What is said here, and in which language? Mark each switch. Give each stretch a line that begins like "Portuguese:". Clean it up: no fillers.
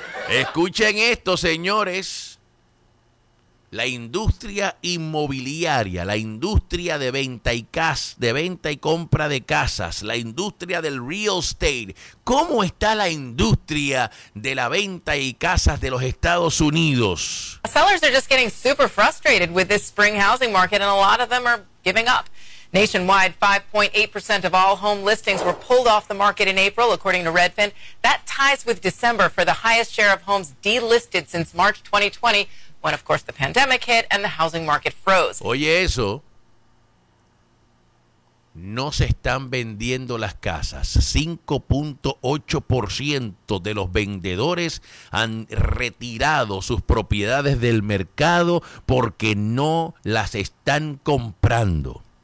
Spanish: Escuchen esto, señores. La industria inmobiliaria, la industria de venta y compra de casas, la industria del real estate. ¿Cómo está la industria de la venta y casas de los Estados Unidos?
English: Sellers are just getting super frustrated with this spring housing market and a lot of them are giving up. Nationwide, 5.8% of all home listings were pulled off the market in April, according to Redfin. That ties with December for the highest share of homes delisted since March 2020. When, of course, the pandemic hit and the housing market froze.
Spanish: Oye eso, no se están vendiendo las casas. 5.8% de los vendedores han retirado sus propiedades del mercado porque no las están comprando.